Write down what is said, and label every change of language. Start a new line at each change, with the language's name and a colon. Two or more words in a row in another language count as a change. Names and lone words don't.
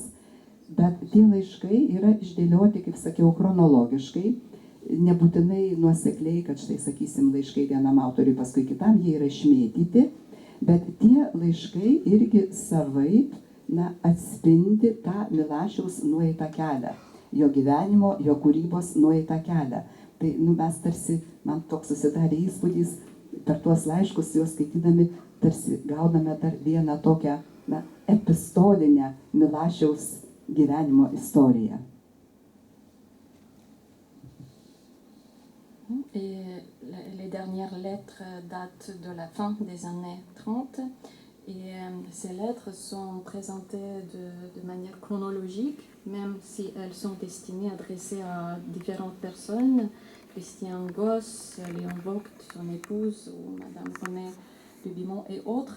Lithuanian: Bet tie laiškai yra išdėlioti, kaip sakiau, chronologiškai, nebūtinai nuosekliai, kad štai, sakysim, laiškai vienam autoriui, paskui kitam, jie yra išmėtyti, bet tie laiškai irgi savaip atspindi tą Milašiaus nueitą kelią, jo gyvenimo, jo kūrybos nueitą kelią. Tai mes tarsi, man toks susidarė įspūdis, per tuos laiškus, juos skaitydami, tarsi gauname dar vieną tokią epistolinę Milašiaus gyvenimo istoriją.
French: Et les dernières lettres datent de la fin des années 30 et ces lettres sont présentées de manière chronologique, même si elles sont destinées, adressées à différentes personnes, Christian Goss, Léon Vogt, son épouse, ou Madame René Dubimont et autres.